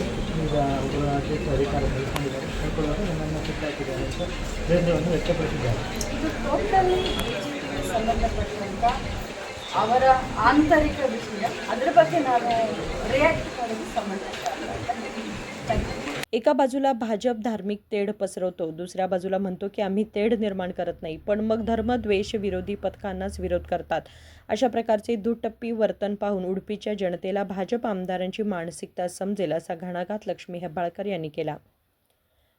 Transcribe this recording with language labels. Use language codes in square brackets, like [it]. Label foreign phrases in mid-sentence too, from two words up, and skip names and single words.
[kn] ಈಗ ಒಬ್ಬರ ಅಧ್ಯಕ್ಷ ಅಧಿಕಾರ ಕಳ್ಕೊಳ್ಳುವಾಗ ನಮ್ಮನ್ನು ಕಿತ್ತಾಕಿದ್ದಾರೆ ಅಂತ ಬೇಸರವನ್ನು ವ್ಯಕ್ತಪಡಿಸಿದ್ದಾರೆ. ಇದು ಟೋಟಲಿ BJPಗೆ ಸಂಬಂಧಪಟ್ಟಂಥ ಅವರ ಆಂತರಿಕ ವಿಷಯ. ಅದರ ಬಗ್ಗೆ ನಾನು ರಿಯಾಕ್ಟ್ ಮಾಡೋದು ಸಂಬಂಧಪಟ್ಟ. [mr] एका बाजूला भाजप धार्मिक तेढ पसरवतो, दुसऱ्या बाजूला म्हणतो की आम्ही तेढ निर्माण करत नाही, पण मग धर्मद्वेष विरोधी पथकांनाच विरोध करतात. अशा प्रकारचे दुटप्पी वर्तन पाहून उडपीच्या जनतेला भाजप आमदारांची मानसिकता समजेल असा घणाघात लक्ष्मी हेब्बाळकर यांनी केला.